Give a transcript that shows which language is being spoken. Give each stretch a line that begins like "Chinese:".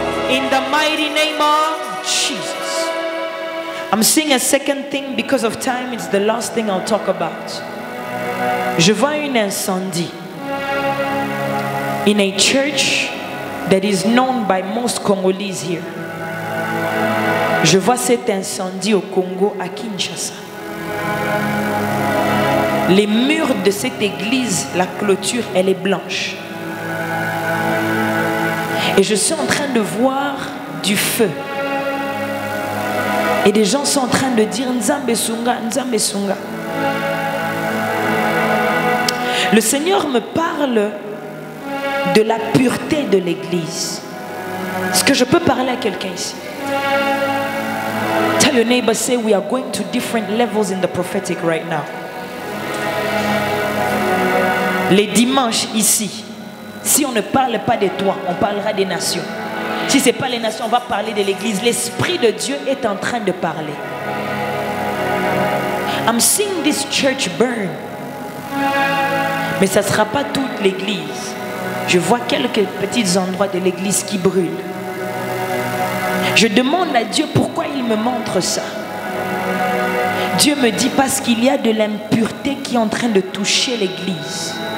English: In the mighty name of Jesus. I'm seeing a second thing because of time. It's the last thing I'll talk about.
French: Je vois un incendie
English: in a church that is known by most Congolese here.
French: Je vois cet incendie au Congo, à Kinshasa. Les murs de cette église, la clôture, elle est blanche. Et je suis en train de voir du feu. Et des gens sont en train de dire
Lingala: Nzambe Sunga, Nzambe Sunga.
French: Le Seigneur me parle de la pureté de l'église. Est-ce que je peux parler à quelqu'un ici?
English: Tell your neighbor, say we are going to different levels in the prophetic right now.
French: Les dimanches ici, si on ne parle pas de toi, on parlera des nations. Si ce n'est pas les nations, on va parler de l'église. L'Esprit de Dieu est en train de parler.
English: I'm seeing this church burn.
French: Mais ça ne sera pas toute l'église. Je vois quelques petits endroits de l'église qui brûlent. Je demande à Dieu pourquoi il me montre ça. Dieu me dit parce qu'il y a de l'impureté qui est en train de toucher l'église.